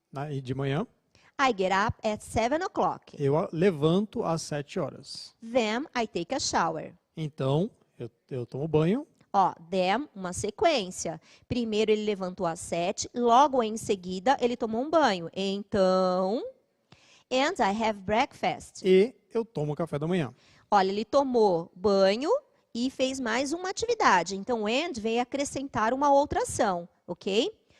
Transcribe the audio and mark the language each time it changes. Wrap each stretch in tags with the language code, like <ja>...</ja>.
<pt>E de manhã.</pt> <en>I get up at 7 o'clock.</en> <pt>Eu levanto às 7 horas.</pt> <en>Then I take a shower.</en> <pt>Então, eu tomo banho. Ó, then, uma sequência. Primeiro ele levantou às 7, logo em seguida ele tomou um banho. Então,</pt> <en>and I have breakfast.</en> <pt>E eu tomo café da manhã. Olha, ele tomou banho e fez mais uma atividade. Então, and veio acrescentar uma outra ação, ok?</pt>